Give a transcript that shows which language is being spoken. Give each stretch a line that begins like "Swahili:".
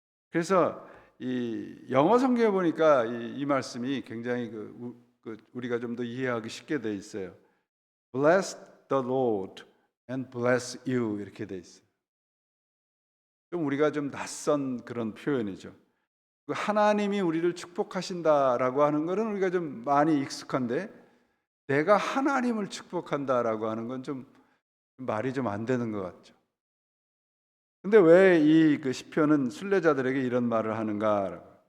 Korean: 그래서 이 영어 성경에 보니까 이 말씀이 굉장히 우리가 좀 더 이해하기 쉽게 돼 있어요.
English: Bless the Lord and bless you,
Korean: 이렇게 돼 있어요. 좀 우리가 좀 낯선 그런 표현이죠. 하나님이 우리를 축복하신다라고 하는 것은 우리가 좀 많이 익숙한데, 내가 하나님을 축복한다라고 하는 건 좀 말이 좀 안 되는 것 같죠. 근데 왜 이 시편은 순례자들에게 이런 말을 하는가?